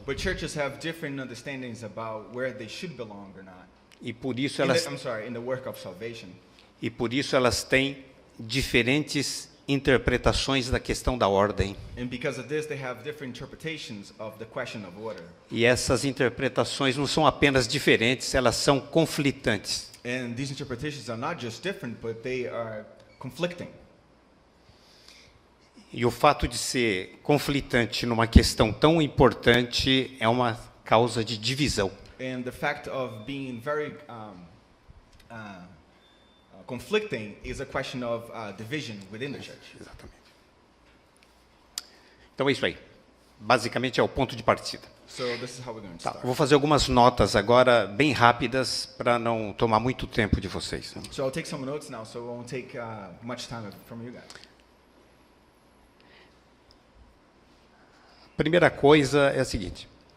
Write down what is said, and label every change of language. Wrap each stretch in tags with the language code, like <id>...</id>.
<en>But churches have different understandings about where they should belong or not.</en> <pt>E por isso</pt> <en>In</en> <pt>elas,</pt> <en>the work of salvation.</en> <pt>e por isso elas têm diferentes interpretações da questão da ordem.</pt> <en>And because of this, they have different interpretations of the question of order.</en> <pt>E essas interpretações não são apenas diferentes, elas são conflitantes.</pt> <en>And these interpretations are not just different, but they are conflicting.</en> <pt>E o fato de ser conflitante numa questão tão importante é uma causa de divisão.</pt> <en>And the fact of being very conflicting is a question of division within the church.</en> <pt>Exatamente. Então é isso aí. Basicamente é o ponto de partida.</pt> <en>So this is how we're going to</en> <pt>Tá,</pt> <en>start.</en> <pt>vou fazer algumas notas agora, bem rápidas, para não tomar muito tempo de vocês.</pt> <en>So I'll take some notes now, so it won't take much time from you guys.</en> <pt>Primeira coisa é a seguinte.</pt>